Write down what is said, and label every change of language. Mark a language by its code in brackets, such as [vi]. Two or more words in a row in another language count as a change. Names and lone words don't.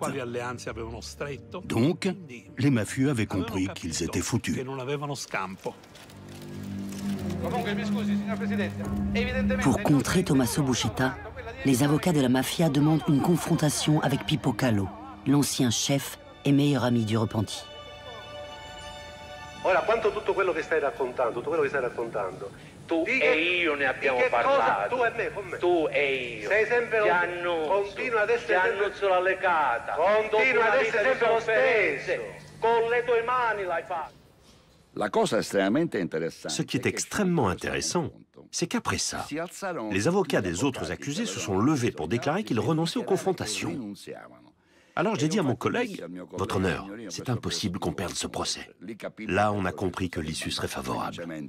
[fr] Donc, les mafieux avaient compris qu'ils étaient foutus. Pour contrer Tommaso Buscetta, les avocats de la mafia demandent une confrontation avec Pippo Calò, l'ancien chef et meilleur ami du repenti. [it] Ora, quanto tutto quello che stai raccontando, tu e io ne abbiamo parlato. Tu e me, con me. Tu e io. Sei sempre continua ad essere la legata. Continua ad essere sempre lo stesso. Con le tue mani l'hai fatto. [fr] Ce qui est extrêmement intéressant, c'est qu'après ça, les avocats des autres accusés se sont levés pour déclarer qu'ils renonçaient aux confrontations. Alors j'ai dit à mon collègue, « Votre honneur, c'est impossible qu'on perde ce procès. » Là, on a compris que l'issue serait favorable.